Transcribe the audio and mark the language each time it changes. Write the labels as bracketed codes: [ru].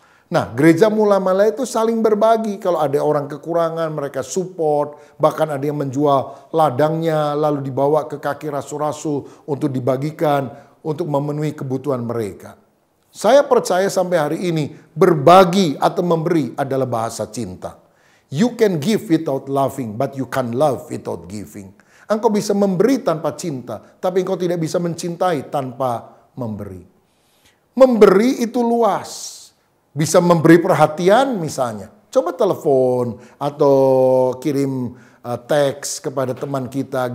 [id] Nah, gereja mula-mula itu saling berbagi. Kalau ada orang kekurangan, mereka support. Bahkan ada yang menjual ladangnya, lalu dibawa ke kaki rasul-rasul untuk dibagikan, untuk memenuhi kebutuhan mereka. Saya percaya sampai hari ini, berbagi atau memberi adalah bahasa cinta. [en] You can give without loving, but you can love without giving. [id] Engkau bisa memberi tanpa cinta, tapi engkau tidak bisa mencintai tanpa memberi. Memberi itu luas. Bisa memberi perhatian misalnya. Coba telepon atau kirim teks kepada teman kita.